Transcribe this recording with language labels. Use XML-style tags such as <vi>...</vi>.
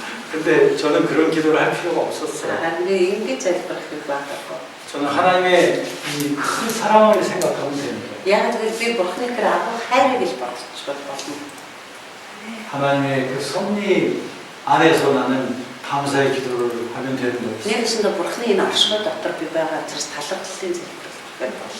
<ko>근데 저는 그런 기도를 할 필요가 없었어요.</ko> <mn>Харин ингэж залбирах байхгүй.</mn> <ko>저는 하나님의 이 큰 사랑을 생각하면 됩니다.</ko> <mn>Яг л би бурхны гэр агуу хайрыг л бодчихвол болно.</mn> <ko>하나님의 그 섭리 안에서 나는 감사의 기도를 하면 되는 거예요.</ko> <mn>Нэгсэндээ бурхны энэ оршихуй дотор би байгаа учраас талархлын залбирал байна.</mn>